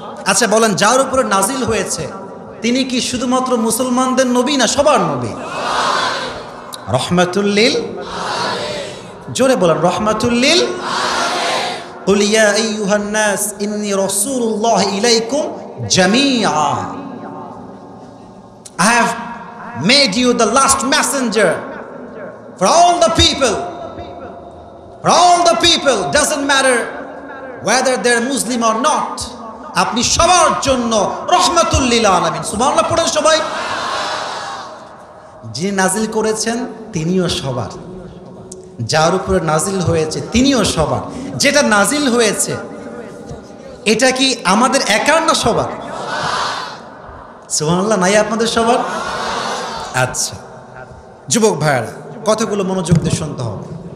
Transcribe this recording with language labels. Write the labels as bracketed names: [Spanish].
[Bangla] আচ্ছা বলেন, যার উপরে নাজিল হয়েছে তিনি কি শুধুমাত্র মুসলমানদের নবী না সবার নবী? রহমাতুল লিল, জোরে বলেন রহমাতুল লিল। [Arabic] কুল ইয়া আইয়ুহান নাস ইন্নী রাসূলুল্লাহি ইলাইকুম জামিআ। [English] I have made you the last messenger for all the people. For all the people, doesn't matter whether they're Muslim or not. [Bangla] আপনি সবার জন্য রহমাতুল লিল আলামিন। সুবহানাল্লাহ পড়েন সবাই। যিনি নাজিল করেছেন তিনিও সবার, যার উপরে নাজিল হয়েছে তিনিও সবার। যেটা নাজিল হয়েছে এটা কি আমাদের একার না সবার? সুবহানাল্লাহ, নাই আপনাদের সবার? আচ্ছা যুবক ভাইয়ারা, কথাগুলো মনোযোগ দিয়ে শুনতে হবে।